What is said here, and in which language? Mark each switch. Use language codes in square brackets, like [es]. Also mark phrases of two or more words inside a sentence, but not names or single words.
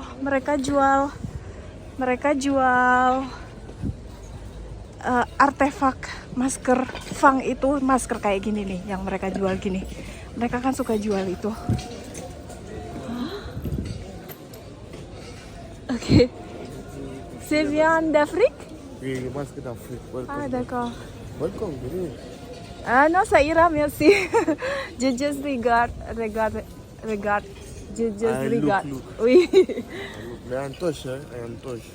[id] Mereka jual artefak masker Fang itu, masker kayak gini nih yang mereka jual gini. Mereka kan suka jual itu. Oke. [fr] C'est bien d'Afrique? Oui, les masques d'Afrique. Ah, d'accord. Welcome, venez. Ah non, ça ira, merci. Je just regarde. Je just regarde. Look. Oui. Mais en toche, hein, en toche.